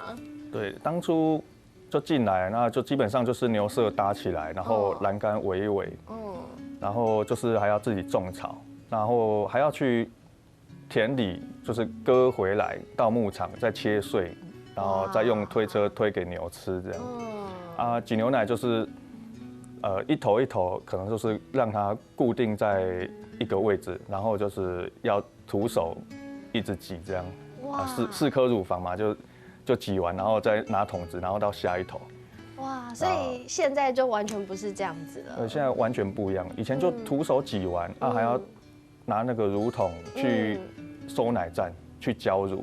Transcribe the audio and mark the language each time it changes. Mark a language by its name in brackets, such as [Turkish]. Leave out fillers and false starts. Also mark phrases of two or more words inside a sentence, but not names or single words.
[Chinese] 對，當初就進來，那就基本上就是牛舍搭起來，然後欄杆圍一圍，然後就是還要自己種草，然後還要去田裡就是割回來到牧場再切碎。然後再用推車推給牛吃，這樣。擠牛奶就是一頭一頭，可能就是讓它固定在一個位置，然後就是要徒手一直擠這樣。4顆乳房嘛，就就挤完，然后再拿桶子，然后到下一头。哇，所以现在就完全不是这样子了。现在完全不一样，以前就徒手挤完还要拿那个乳桶去收奶站去浇乳。